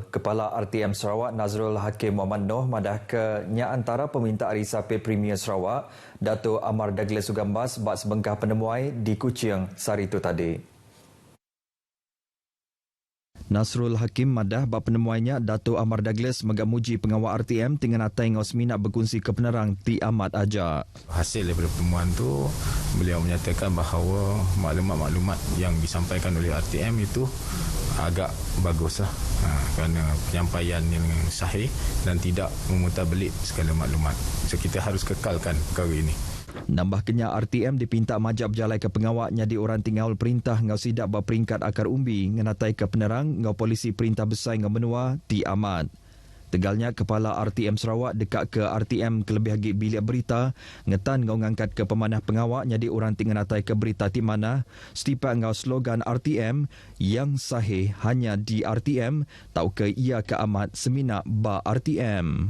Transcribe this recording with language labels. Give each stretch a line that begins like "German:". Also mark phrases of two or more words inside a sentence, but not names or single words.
Iban: Kepala RTM Sarawak Nazrul Hakim Muhammad Noh madah ke nya antara peminta hari Sapit Premier Sarawak Dato' Amar Douglas Sugambas bak sebengkah penemuai di Kuching sari tu tadi. Nasrul Hakim madah bak penemuainya Dato' Amar Douglas megak muji pengawal RTM dengan atai ngau seminat berkongsi ke penerang ti amat aja.
Malay: Hasil daripada pertemuan tu beliau menyatakan bahawa maklumat-maklumat yang disampaikan oleh RTM itu agak baguslah kerana penyampaian yang sahih dan tidak memutarbelit segala maklumat. So kita harus kekalkan perkara ini.
Iban: Nambah kenya RTM dipinta majab jalai ke pengawak nyadi orang tinggal perintah ngau sidak berperingkat akar umbi ngenatai ke penerang ngau polisi perintah besar ngau menua ti amat. Tegalnya Kepala RTM Sarawak dekat ke RTM kelebih lagi bilik berita ngetan ngau ngangkat ke pemanah pengawak nyadi orang tinggal ke berita ti mana setipak ngau slogan RTM
Malay: yang sahih hanya di RTM
Iban: tau ke ia ke amat semina ba RTM.